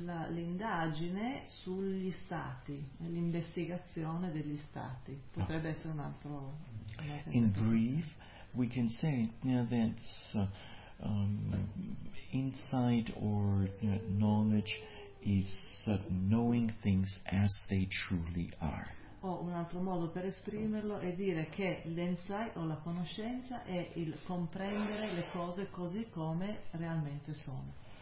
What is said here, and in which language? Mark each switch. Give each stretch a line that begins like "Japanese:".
Italian: L'indagine sugli stati, l'investigazione degli stati potrebbe essere un altro.
English: In brief, we can say that insight or knowledge is knowing things as they truly are.
Italian: O un altro modo per esprimerlo è dire che l'insight o la conoscenza è il comprendere le cose così come realmente sono.